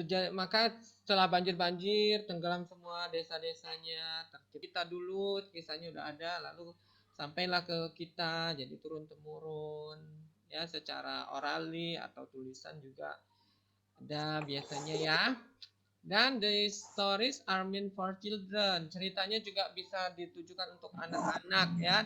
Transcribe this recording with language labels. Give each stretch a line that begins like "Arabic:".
Indonesian: Maka setelah banjir tenggelam semua desa-desanya, tercipta dulu kisahnya udah ada, lalu sampailah ke kita jadi turun temurun ya secara orally atau tulisan juga ada biasanya ya. Dan
English: the stories are meant for children.
Indonesian: Ceritanya juga bisa ditujukan untuk anak-anak ya.